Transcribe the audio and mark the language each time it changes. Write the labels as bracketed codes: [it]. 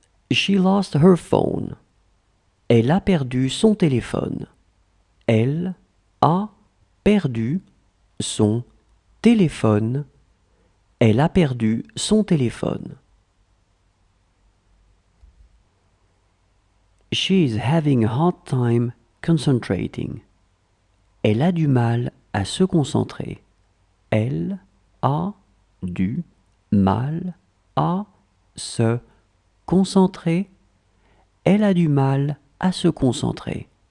[en] She lost her phone. [fr] Elle a perdu son téléphone. Elle a perdu son téléphone. Elle a perdu son téléphone. [en] She is having a hard time concentrating. [fr] Elle a du mal à se concentrer. Elle a du mal à se concentrer. Elle a du mal à se concentrer.